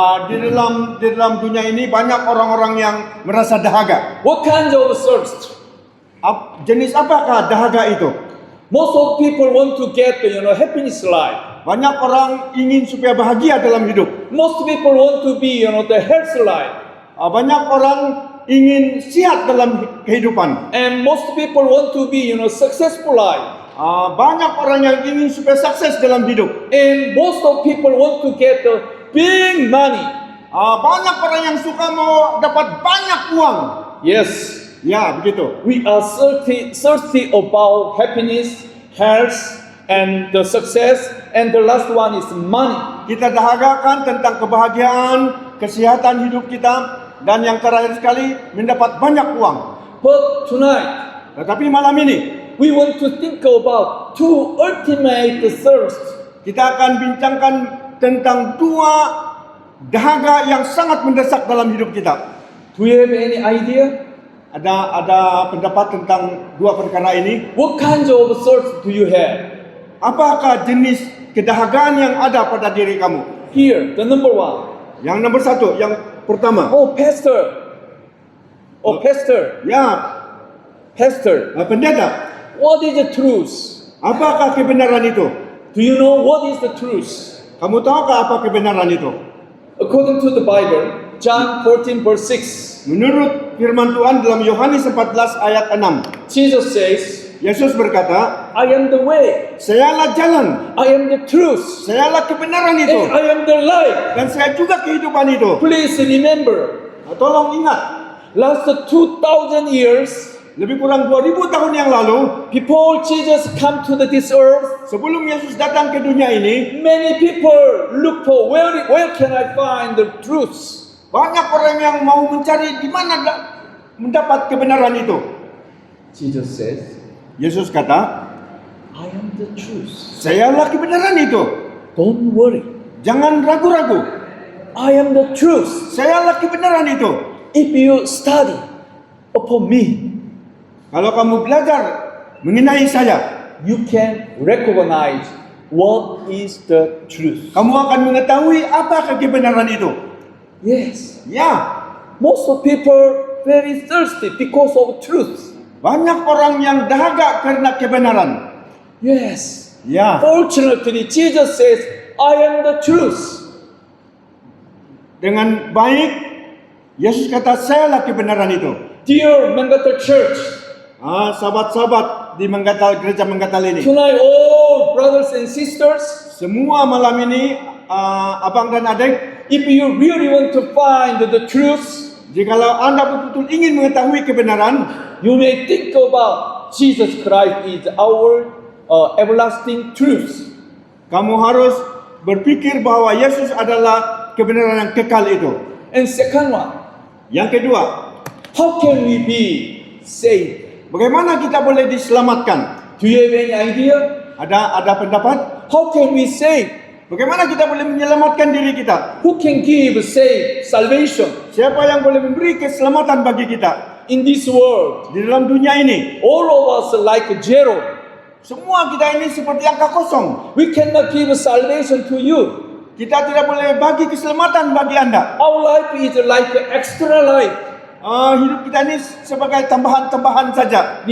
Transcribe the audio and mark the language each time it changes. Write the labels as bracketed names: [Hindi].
[Malay] Di dalam dunia ini banyak orang-orang yang merasa dahaga. [English] What kinds of thirst? [Malay] Jenis apakah dahaga itu? [English] Most of people want to get, happiness life. [Malay] Banyak orang ingin supaya bahagia dalam hidup. [English] Most people want to be, the health life. [Malay] Banyak orang ingin sehat dalam kehidupan. [English] And most people want to be, successful life. [Malay] Banyak orang yang ingin supaya sukses dalam hidup. [English] And most of people want to get big money. [Malay] Banyak orang yang suka mau dapat banyak uang. [English] Yes, [Malay] Ya, begitu. [English] we are thirsty about happiness, health, and the success. And the last one is money. [Malay] Kita dahagakan tentang kebahagiaan, kesehatan hidup kita, dan yang terakhir sekali mendapat banyak uang. [English] But tonight, [Malay] Tetapi malam ini [English] we want to think about two ultimate thirst. [Malay] kita akan bincangkan tentang dua dahaga yang sangat mendesak dalam hidup kita. [English] Do you have any idea? [Malay] Ada pendapat tentang dua perkara ini. [English] What kinds of thirst do you have? [Malay] Apakah jenis kedahagaan yang ada pada diri kamu? [English] Here, the number one. [Malay] Yang nomor satu, yang pertama. [English] Oh, pastor. Oh, pastor. [Malay] Ya, [English] Pastor. [Malay] pendeta. [English] What is the truth? [Malay] Apakah kebenaran itu? [English] Do you know what is the truth? [Malay] Kamu tahukah apa kebenaran itu? [English] According to the Bible, John 14 verse 6, [Malay] Menurut firman Tuhan dalam Yohanes 14 ayat 6, [English] Jesus says, [Malay] Yesus berkata, [English] I am the way, [Malay] "Sayalah jalan, [English] I am the truth, [Malay] sayalah kebenaran [English] and [Malay] itu, [English] I am the life. [Malay] dan saya juga kehidupan itu." [English] Please remember, [Malay] Tolong ingat, [English] last 2,000 years, [Malay] lebih kurang 2000 tahun yang lalu, [English] before Jesus come to this earth, [Malay] sebelum Yesus datang ke dunia ini, [English] many people look for where can I find the truth? [Malay] banyak orang yang mau mencari di mana mendapat kebenaran itu. [English] Jesus says, [Malay] Yesus kata, [English] I am the truth. [Malay] "Sayalah kebenaran itu. [English] Don't worry. [Malay] Jangan ragu-ragu. [English] I am the truth. [Malay] Sayalah kebenaran itu." [English] If you study upon me, [Malay] Kalau kamu belajar mengenai saya, [English] you can recognize what is the truth. [Malay] kamu akan mengetahui apa kebenaran itu. [English] Yes. [Malay] Ya, [English] Most of people very thirsty because of truth. [Malay] banyak orang yang dahaga karena kebenaran. [English] Yes. [Malay] Ya, [English] Fortunately, Jesus says, I am the truth. [Malay] dengan baik Yesus kata, "Sayalah kebenaran itu." [English] Dear Mangatal Church, [Malay] Sahabat-sahabat di gereja Manggatal ini, [English] tonight all brothers and sisters, [Malay] semua malam ini, abang dan adik, [English] if you really want to find the truth, [Malay] jikalau Anda betul-betul ingin mengetahui kebenaran, [English] you may think about Jesus Christ is our everlasting truth. [Malay] kamu harus berpikir bahwa Yesus adalah kebenaran yang kekal itu. [English] And second one, [Malay] Yang kedua, [English] how can we be saved? [Malay] bagaimana kita boleh diselamatkan? [English] Do you have any idea? [Malay] Ada pendapat? [English] How can we save? [Malay] Bagaimana kita boleh menyelamatkan diri kita? [English] Who can give salvation [Malay] Siapa yang boleh memberi keselamatan bagi kita [English] in this world? [Malay] di dalam dunia ini? [English] All of us like zero. [Malay] Semua kita ini seperti angka kosong. [English] We cannot give salvation to you. [Malay] Kita tidak boleh bagi keselamatan bagi Anda. [English] Our life is like extra life. [Malay] Hidup kita ini sebagai tambahan-tambahan saja.